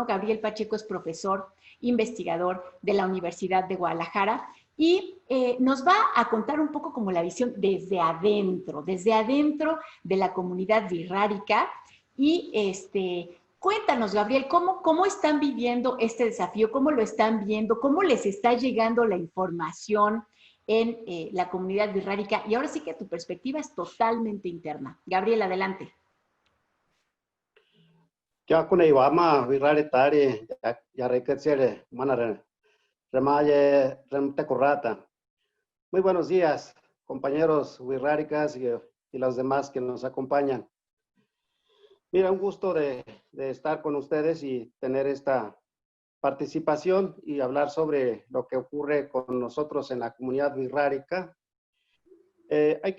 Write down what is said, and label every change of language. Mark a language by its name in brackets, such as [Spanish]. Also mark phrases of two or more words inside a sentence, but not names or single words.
[Spanish] Gabriel Pacheco es profesor, investigador de la Universidad de Guadalajara y nos va a contar un poco como la visión desde adentro de la comunidad wirrárica y cuéntanos, Gabriel, ¿cómo están viviendo este desafío? ¿Cómo lo están viendo? ¿Cómo les está llegando la información en la comunidad wirrárica? Y ahora sí que tu perspectiva es totalmente interna. Gabriel, adelante. [Huichol] Ya con Iwama, wirraritari, ya recreciere, manare, remaye, remtecurrata. [Spanish] Muy buenos días, compañeros wirráricas y los demás que nos acompañan. Mira, un gusto de estar con ustedes y tener esta participación y hablar sobre lo que ocurre con nosotros en la comunidad wirrárica.